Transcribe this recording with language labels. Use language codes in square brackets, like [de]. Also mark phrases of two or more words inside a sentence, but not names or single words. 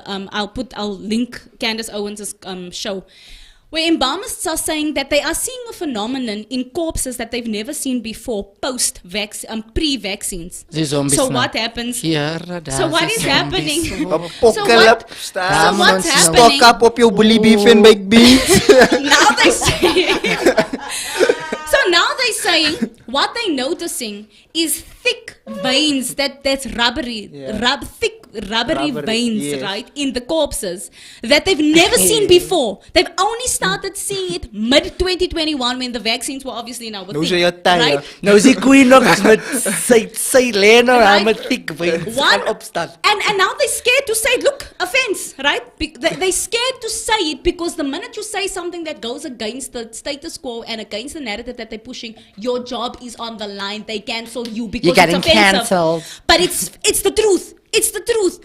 [en] I'll link Candace Owens' show, where embalmists are saying that they are seeing a phenomenon in corpses that they've never seen before pre-vaccines. So what happens? So what is happening? So what's happening? Stock up [af] op jou [en] bully beef and baked beans. Now they say. So now they're saying what they're noticing is thick veins that's rubbery, thick rubbery veins, yes, right, in the corpses that they've never seen before. They've only started seeing it mid 2021 when the vaccines were obviously now a thing, right? [af] Nou die queen nog met sy lê nou met [en] thick veins [af] aan opstaan. [en] And now they're scared to say, look, offense, right? They're scared to say it because the minute you say something that goes against the status quo and against the narrative that they're pushing, your job is on the line. They cancel you because it's offensive. Cancelled. But it's the truth. It's the truth.